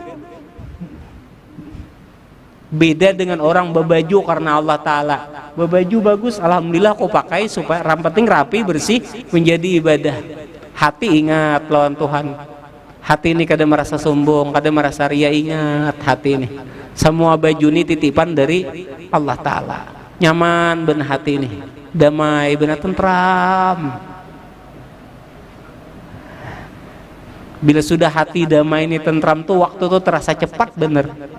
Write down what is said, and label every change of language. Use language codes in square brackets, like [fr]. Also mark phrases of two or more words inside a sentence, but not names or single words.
[id] Beda dengan orang berbaju karena Allah Ta'ala. Berbaju bagus, alhamdulillah aku pakai supaya penting rapi, bersih, menjadi ibadah. [bjn] Hati ingat lawan Tuhan. Hati ini kada merasa sombong, kada merasa ria, ingat hati ini. [id] Semua baju ini titipan dari Allah Ta'ala. Nyaman benar hati ini, damai benar, tentram. [bjn] Bila sudah hati damai ini tentram tuh, waktu tuh terasa cepat bener.